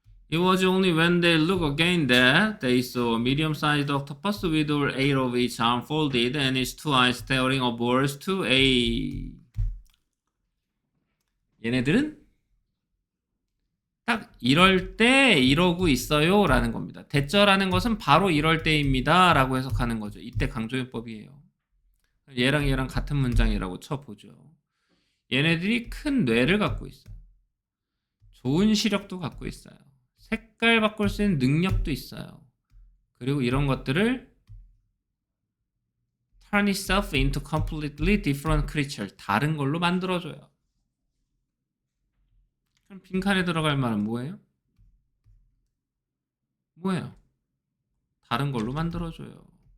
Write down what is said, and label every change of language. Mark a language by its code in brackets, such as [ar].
[en] It was only when they looked again that they saw a medium-sized octopus with all 8 of its arms folded and its 2 eyes staring upwards to A. [ko] 얘네들은 딱 이럴 때 이러고 있어요 라는 겁니다. 대절하는 것은 바로 이럴 때입니다 라고 해석하는 거죠. 이때 강조용법이에요. 얘랑 얘랑 같은 문장이라고 쳐보죠. 얘네들이 큰 뇌를 갖고 있어요. 좋은 시력도 갖고 있어요. 색깔 바꿀 수 있는 능력도 있어요. 그리고 이런 것들을 [en] turn itself into completely different creature. [ko] 다른 걸로 만들어줘요. 그럼 빈칸에 들어갈 말은 뭐예요? 뭐예요? 다른 걸로 만들어줘요.